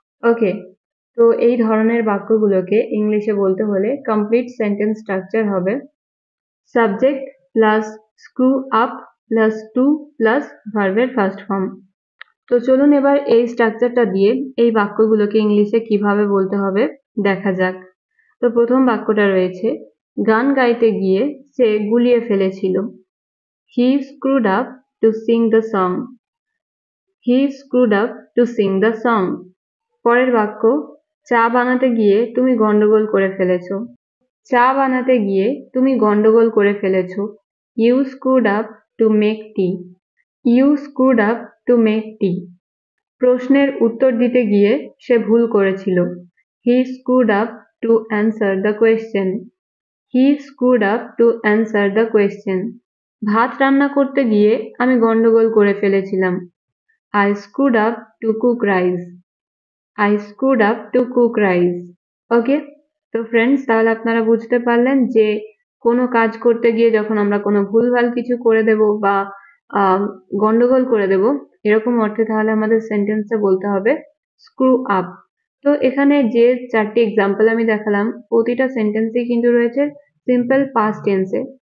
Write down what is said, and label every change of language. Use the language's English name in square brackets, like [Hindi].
[Bangla] ওকে, তো এই ধরনের বাক্যগুলোকে ইংলিশে বলতে হলে কমপ্লিট সেন্টেন্স স্ট্রাকচার হবে subject plus screw up plus two plus ভার্বের ফার্স্ট ফর্ম। তো চলুন এবার এই স্ট্রাকচারটা দিয়ে এই বাক্যগুলোকে ইংলিশে কিভাবে বলতে হবে দেখা যাক। তো প্রথম বাক্যটা রয়েছে গান গাইতে গিয়ে সে গুলিয়ে ফেলেছিল। [English] He screwed up to sing the song. He screwed up to sing the song. [Bangla] পরের বাক্য চা বানাতে গিয়ে তুমি গন্ডগোল করে ফেলেছো। চা বানাতে গিয়ে তুমি গন্ডগোল করে ফেলেছো। [English] You screwed up to make tea. You screwed up to make tea. [Bangla] প্রশ্নের উত্তর দিতে গিয়ে সে ভুল করেছিল। [English] He screwed up to answer the question. He screwed up to answer the question. [Bangla] ভাত রান্না করতে গিয়ে আমি গন্ডগোল করে ফেলেছিলাম। [English] I screwed up to cook rice. I screwed up to cook rice. [Bangla] ওকে, তো ফ্রেন্ডস, তাহলে আপনারা বুঝতে পারলেন যে কোনো কাজ করতে গিয়ে যখন আমরা কোনো ভুলভাল কিছু করে দেব বা গন্ডগোল করে দেব এরকম অর্থে, তাহলে আমাদের সেন্টেন্সে বলতে হবে স্ক্রু আপ। তো এখানে যে 4টি এক্সাম্পল আমি দেখালাম প্রতিটা সেন্টেন্সেই কিন্তু রয়েছে সিম্পল পাস্ট টেন্সে।